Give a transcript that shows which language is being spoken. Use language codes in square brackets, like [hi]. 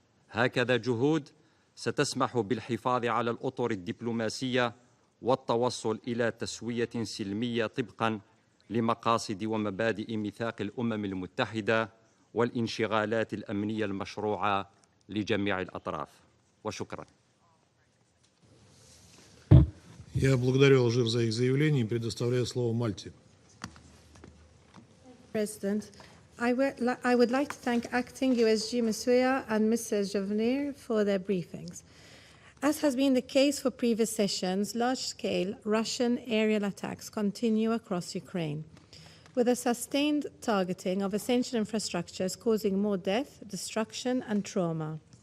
[ar] هكذا جهود ستسمح بالحفاظ على الأطر الدبلوماسية والتوصل إلى تسوية سلمية طبقاً لمقاصد ومبادئ ميثاق الأمم المتحدة والانشغالات الأمنية المشروعة لجميع الأطراف. وشكراً. [ru] Я благодарю Алжир за их заявление и предоставляю слово Мальте. [en] President, I would like to thank Acting USG Masuya and Mrs. Jovenir for their briefings. As has been the case for previous sessions, large-scale Russian aerial attacks continue across Ukraine, with a sustained targeting of essential infrastructures causing more death, destruction, and trauma.